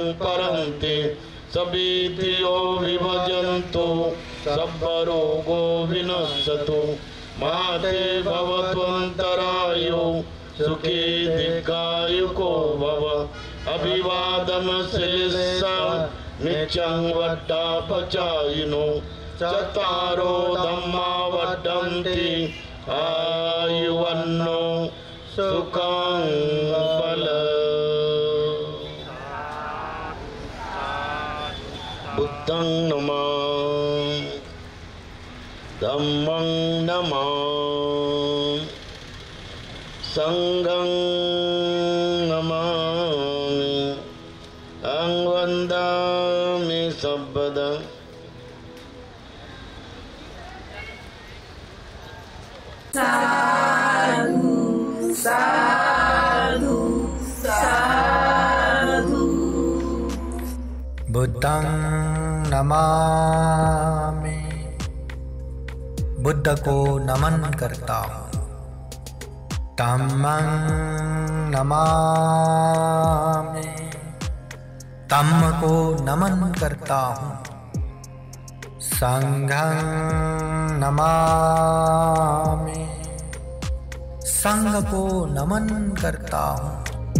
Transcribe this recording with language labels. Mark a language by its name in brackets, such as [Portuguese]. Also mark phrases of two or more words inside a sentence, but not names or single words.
[Pali] परन्ति सबीति यो विभजन्तु सर्वरोगो विनश्यतु माते भवत्वन्तरायो सुखी दीर्घायुको भव अभिवादन श्रेयस्सा नित्यं वड्डापचायिनो चत्वारो धम्मा वर्धन्ति आयुवन्नो सुखं बलं बुद्धं नमामि धम्मं नमामि संघं नमामि अहं वन्दामि सर्वदा साधु साधु साधु। बुद्धं नमामि, [Hindi] बुद्ध को नमन करता हूँ। [Pali] धम्मं नमामि, [Hindi] धम्म को नमन करता हूँ। [Pali] संघं नमामि, [Hindi] संघ को नमन करता हूँ।